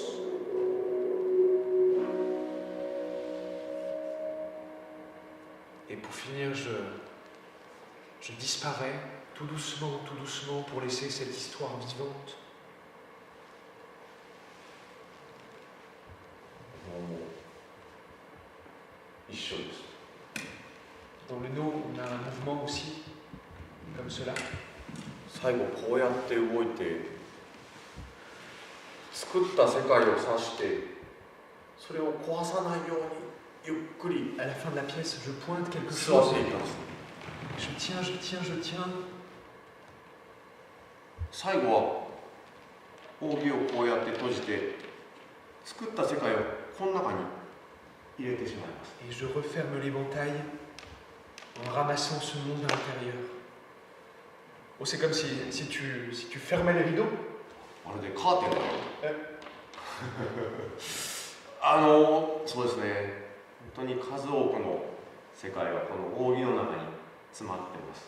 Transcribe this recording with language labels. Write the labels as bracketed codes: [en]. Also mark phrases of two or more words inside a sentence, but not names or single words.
[fr] Et pour finir, je disparais tout doucement, pour laisser cette histoire vivante. Dans le No, on a un mouvement aussi, comme cela. [ja] 最後こうやって動いて作った世界を指してそれを壊さないようにゆっくり [fr] À la fin de la pièce, je pointe quelque [ja] 座っ [fr] chose. [ja] ていきます。 [fr] Je tiens. [ja] 最後は扇をこうやって閉じて作った世界をこの中に入れてしまいます。 [fr] Et je referme l'éventail en ramassant ce monde à l'intérieur. Oh, c'est comme si tu fermais les rideaux. [ja] まるでカーテンだよ。そうですね。本当に数多くの世界がこの扇の中に詰まっています。